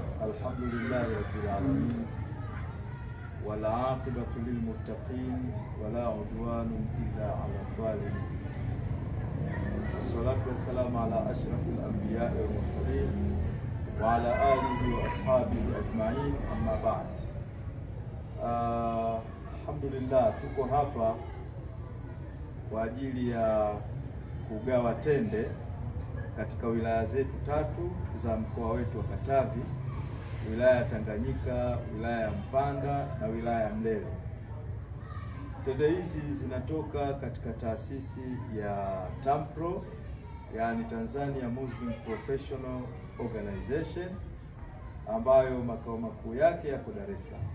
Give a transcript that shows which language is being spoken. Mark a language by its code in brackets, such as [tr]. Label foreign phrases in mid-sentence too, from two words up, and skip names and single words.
[ar] الحمد لله رب العالمين والعاقبة للمتقين ولا عدوان إلا على الظالمين. الصلاة والسلام على أشرف الأنبياء والمرسلين وعلى آله وأصحابه أجمعين. أما بعد. الحمد لله [sw] tuko hapa kwa ajili ya kugawa tende katika wilaya zetu tatu za mkoa wetu wa Katavi, wilaya ya Tanganyika, wilaya ya Mpanda na wilaya ya Mlele. Tende hizi zinatoka katika taasisi ya TAMPRO, yani Tanzania Muslim Professional Organization, ambayo makao makuu yake yako Dar es Salaam.